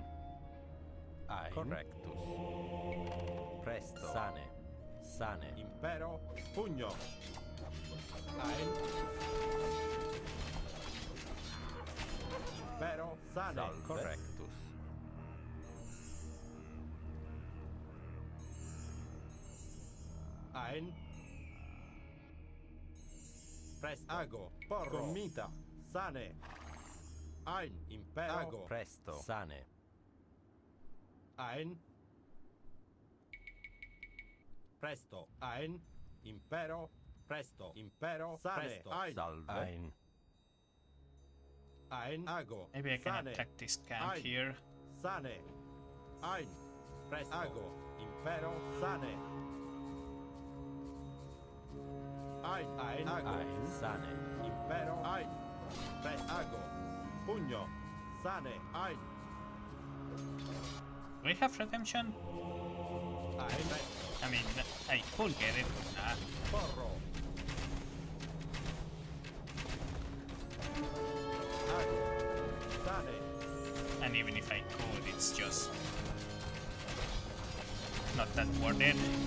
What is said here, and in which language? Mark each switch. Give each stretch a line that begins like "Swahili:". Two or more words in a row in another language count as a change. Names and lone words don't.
English: Ein. Correctus. Presto. Sane. Sane. Impero. Pugno. Ein. Impero. Sane. Salve. Correctus. Ein. Presto. Ago. Porro. Commita. Sane. Ein. Impero. Ago. Presto. Sane. Ein. Presto. Ein. Impero. Presto. Impero. Sane. Presto. Ein. Salve. Ein. Ein. Ago. Maybe I can Sane. attack this camp Ein. here. Sane. Ein. Presto. Ago. Impero. Sane. Ein. Ein. Ago. Ein. Sane. Impero. Ein. Presto. Ago. Pugno. Sane. Ein. Do we have redemption? Ein. Presto. I mean, I could get it, but nah. Porro. Ago. Sane. And even if I could, it's just not that worth it.